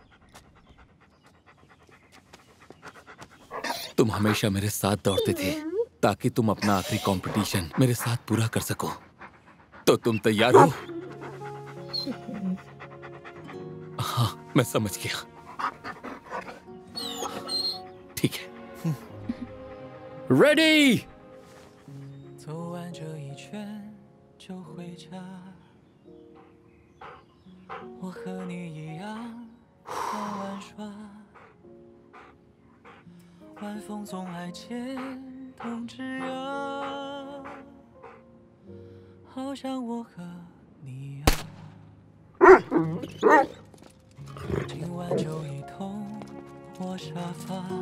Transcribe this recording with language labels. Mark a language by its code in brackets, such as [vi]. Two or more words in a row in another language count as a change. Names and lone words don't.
[hi] तुम हमेशा मेरे साथ दौड़ते थे ताकि तुम अपना आखिरी कंपटीशन मेरे साथ पूरा कर सको। तो तुम तैयार हो? हाँ, मैं समझ गया। ठीक है। रेडी। [zh] 走完这一圈就回家，我和你一样爱玩耍，晚风总爱牵动枝桠，好像我和你啊，今晚就一同窝沙发，